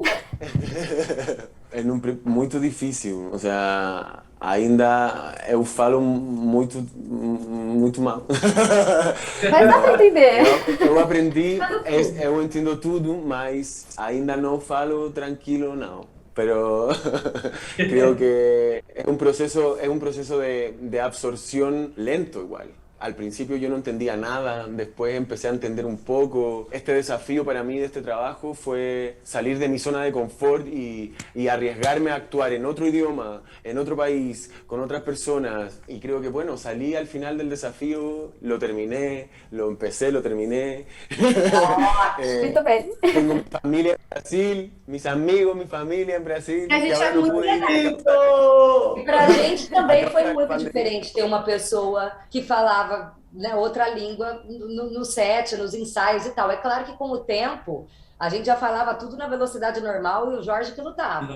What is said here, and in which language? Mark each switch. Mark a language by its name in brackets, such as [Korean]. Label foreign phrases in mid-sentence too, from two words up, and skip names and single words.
[Portuguese] É muito difícil, ou seja, ainda eu falo muito mal. Mas dá para entender. Eu aprendi, eu entendo tudo, mas ainda não falo tranquilo, não. [Spanish] Pero creo que es un proceso de absorción lento igual. Al principio yo no entendía nada, después empecé a entender un poco. Este desafío para mí de este trabajo fue salir de mi zona de confort y arriesgarme a actuar en otro idioma, en otro país, con otras personas. Y creo que bueno, salí al final del desafío, lo terminé, lo empecé, lo terminé. [Portuguese] Muito bem. [Spanish] Tengo mi familia en Brasil, mis amigos, mi familia en Brasil. [Portuguese] A gente que é [Spanish] ahora no [Portuguese] muito [Spanish] pude ir. [Portuguese] legal. E pra gente também foi muito diferente ter uma pessoa que falava, né, outra língua no set, nos ensaios e tal. É claro que com o tempo a gente já falava tudo na velocidade normal e o Jorge que lutava.